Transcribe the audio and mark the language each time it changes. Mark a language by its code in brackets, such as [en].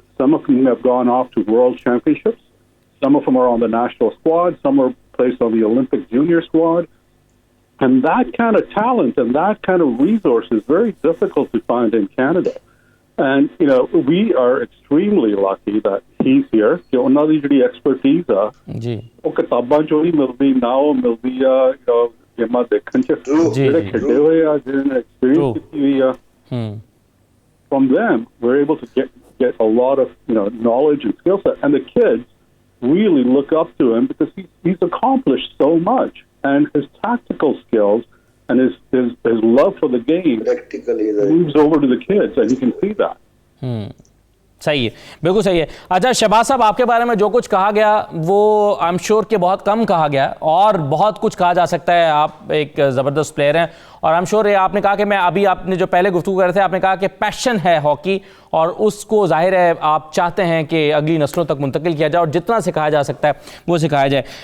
[en] Some of them have gone off to world championships. Some of them are on the national squad. Some are placed on the Olympic junior squad. And that kind of talent and that kind of resource is very difficult to find in Canada. And, you know, we are extremely lucky that he's here. [pa] ਕਿ ਉਹਨਾਂ ਦੀ ਜਿਹੜੀ expertise ਆ, ਉਹ ਕਿਤਾਬਾਂ ਚੋਂ ਹੀ ਮਿਲਦੀ, ਨਾ ਉਹ ਮਿਲਦੀ ਆ ਗੇਮਾਂ ਦੇਖਣ ਚ, ਜਿਹੜੇ ਖੇਡੇ ਹੋਏ ਆ, ਜਿਹਨਾਂ ਨੇ experience ਕੀਤੀ ਹੋਈ ਆ. [en] From them, we're able to get a lot of, you know, knowledge and skill set. And the kids really look up to him because he's accomplished so much. And his tactical skills and his love for the game moves over to the kids, and you can see that. [hi] सही है, बिल्कुल सही है. अच्छा शहबाज साहब, आपके बारे में जो कुछ कहा गया वो आई एम श्योर कि बहुत कम कहा गया, और बहुत कुछ कहा जा सकता है. आप एक ज़बरदस्त प्लेयर हैं, और [en] I am sure [hi] आपने कहा कि मैं अभी आपने जो पहले गुफ्तगू कर रहे थे, आपने कहा कि पैशन है हॉकी, और उसको जाहिर है आप चाहते हैं कि अगली नस्लों तक मुंतकिल किया जाए और जितना सिखाया जा सकता है वो सिखाया जाए.